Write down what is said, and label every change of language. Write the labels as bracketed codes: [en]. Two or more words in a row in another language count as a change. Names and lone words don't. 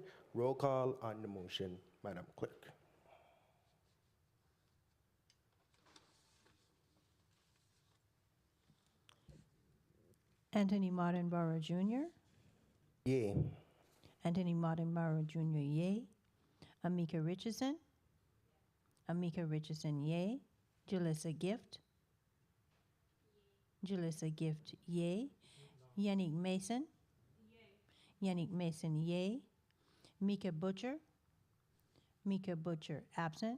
[en] Roll call on the motion, Madam Clerk. Anthony Martin Barrow Jr., Yay. Anthony Martin Barrow Jr., yay. Amika Richardson, Amika Richardson, yay. Jalissa Gift, Jalissa Gift, yay. Yannick Mason, Yannick Mason, yay. Mika Butcher, Mika Butcher, absent.